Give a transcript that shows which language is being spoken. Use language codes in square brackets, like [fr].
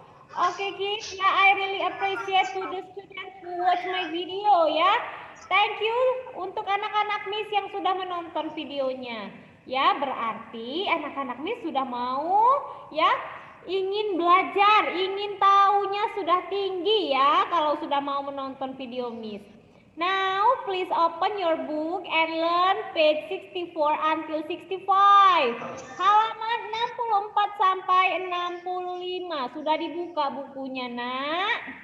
[en] Okay, kids, yeah, I really appreciate to the students who watch my video ya. Thank you [id] untuk anak-anak Miss yang sudah menonton videonya. Ya, berarti anak-anak Miss sudah mau ya ingin belajar, ingin tahunya sudah tinggi ya kalau sudah mau menonton video Miss. [en] Now, please open your book and learn page 64 until 65. [id] Halaman 64 sampai 65. Sudah dibuka bukunya, Nak?